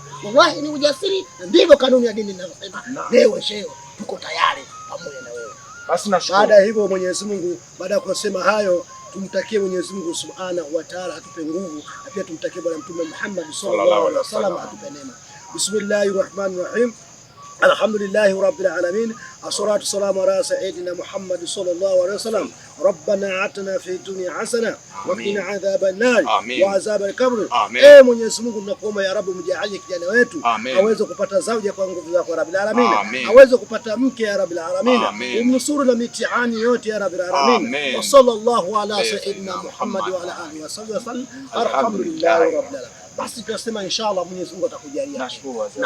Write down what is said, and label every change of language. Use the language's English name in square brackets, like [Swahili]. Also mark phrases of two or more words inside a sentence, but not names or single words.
[Swahili] Wallahi ni ujasiri, na ndivyo kanuni ya dini inasema. Leo shehe tuko tayari pamoja na wewe. Basi nashukuru. Baada ya hivyo Mwenyezi Mungu, baada ya kusema hayo, tumtakie Mwenyezi Mungu [Arabic] سبحانه وتعالى [Swahili] atupe nguvu, na pia tumtakie Bwana Mtume Muhammad [Arabic] صلى الله عليه وسلم [Swahili] atupe neema. [Arabic] بسم الله الرحمن الرحيم. الحمد لله رب العالمين. الصلاة والسلام على سيدنا محمد صلى الله عليه وسلم. ربنا آتنا في الدنيا حسنة وقنا عذاب النار وعذاب القبر. [Swahili] Mwenyezi Mungu tunakuomba [Arabic] يا رب, [Swahili] mjalie kijana wetu aweze kupata zauja kwa nguvu zako [Arabic] رب العالمين, [Swahili] aweze kupata mke [Arabic] يا رب العالمين, [Swahili] umnusuru na mitihani yote [Arabic] يا رب العالمين. وصلى الله على سيدنا محمد وعلى آله وسلم. الحمد لله رب العالمين. [Swahili] Basi tunasema inshallah Mwenyezi Mungu atakujalia. Nashukuru.